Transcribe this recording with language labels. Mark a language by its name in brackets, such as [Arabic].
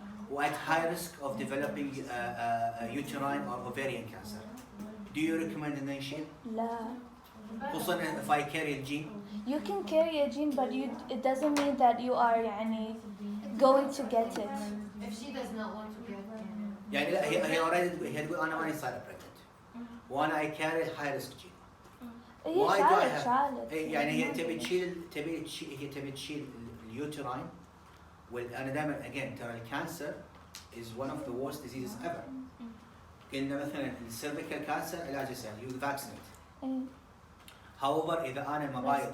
[Arabic] و [English] at high risk of developing uterine or ovarian cancer. Do you recommend [Arabic] إنه يشيل؟ لا. خصوصا [English] if I carry a gene. You can carry a gene but it doesn't mean that you are [Arabic] يعني [English] going to get it. If she does not want to get [Arabic] يعني لا هي [English] already [Arabic] هي تقول أنا ماني صايرة [English] pregnant. [Arabic] وأنا [English] I carry high risk gene. [Arabic] هي [English] Why do I [Arabic] شالت [English] have- [Arabic] شالت. يعني هي تبي تشيل اليوتراين. وأنا دائما [English] again [Arabic] ترى الكانسر [English] is one of the worst diseases ever. [Arabic] قلنا مثلا السيرفيكال كانسر علاجه سهل [English] you vaccinate. [Arabic] ايه [English] however [Arabic] إذا أنا المبايض